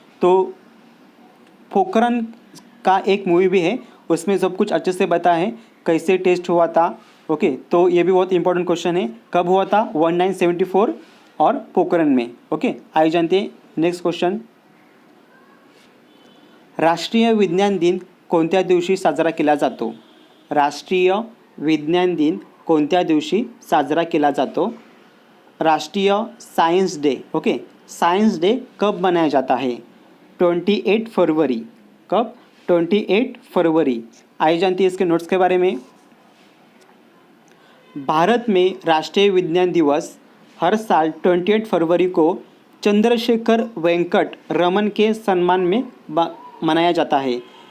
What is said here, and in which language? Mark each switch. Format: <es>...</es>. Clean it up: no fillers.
<hi>तो पोखरन का एक मूवी भी है, उसमें सब कुछ अच्छे से बताया है कैसे टेस्ट हुआ था। ओके, तो ये भी बहुत इंपॉर्टेंट क्वेश्चन है, कब हुआ था? 1974 और पोखरन में। ओके, आइए जानते हैं नेक्स्ट क्वेश्चन।</hi> <mr>राष्ट्रीय विज्ञान दिन कोणत्या दिवशी साजरा केला जातो? राष्ट्रीय विज्ञान दिन कोणत्या दिवशी साजरा केला जातो?</mr> <hi>राष्ट्रीय science day. Okay, science day कब मनाया जाता है? 28 फरवरी। कब? 28 फरवरी। आइए जानते हैं इसके नोट्स के बारे में। भारत में राष्ट्रीय विज्ञान दिवस हर साल 28 फरवरी को चंद्रशेखर वेंकट रमन के सम्मान में मनाया जाता है।</hi>